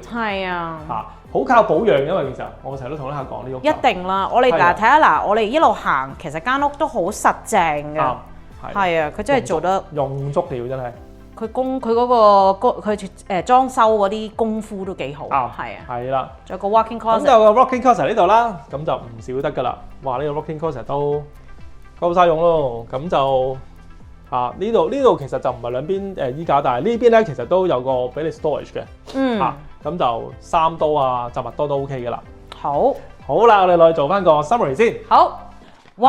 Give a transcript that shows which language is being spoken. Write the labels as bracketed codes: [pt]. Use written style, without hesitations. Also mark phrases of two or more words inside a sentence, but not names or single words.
[yue] 係啊，好靠保養，因為其實我成日都同啲客講呢屋。一定啦，我哋嗱睇下嗱，我哋一路行，其實間屋都好實淨嘅。係啊，佢真係做得用足料，真係。佢嗰個佢裝修嗰啲功夫都幾好。係啊。係啦。仲有個 [en] walk-in closet。 [yue] 咁就有個 [en] walk-in closet [yue] 呢度啦，咁就唔少得㗎啦。哇！呢個 [en] walk-in closet [yue] 都夠晒用咯。咁就呢度其實就唔係兩邊衣架，但係呢邊咧其實都有個俾你 storage 嘅。咁就3多啊，雜物多都 OK 㗎啦。好啦，我哋落去做翻個 summary 先。好。哇！